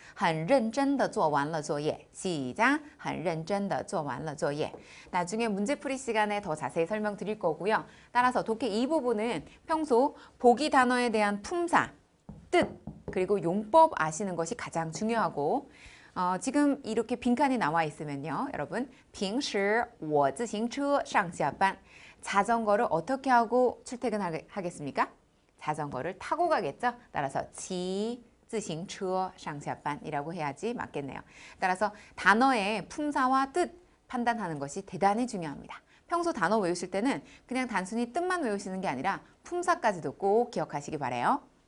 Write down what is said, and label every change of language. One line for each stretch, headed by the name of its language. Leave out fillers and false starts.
Chinese: 很认真地做完了作业.시작. 很认真地做完了作业.
Korean: 나중에 문제풀이 시간에 더 자세히 설명드릴 거고요. 따라서 독해 이 부분은 평소 보기 단어에 대한 품사, 뜻, 그리고 용법 아시는 것이 가장 중요하고 지금 이렇게 빈칸이 나와 있으면요.
Chinese: 여러분, 平时我自行车上下班.
Korean: 자전거를 어떻게 하고 출퇴근하겠습니까? 자전거를 타고 가겠죠? 따라서
Chinese: 骑自行车上下班
Korean: 이라고 해야지 맞겠네요. 따라서 단어의 품사와 뜻 판단하는 것이 대단히 중요합니다. 평소 단어 외우실 때는 그냥 단순히 뜻만 외우시는 게 아니라 품사까지도 꼭 기억하시기 바라요.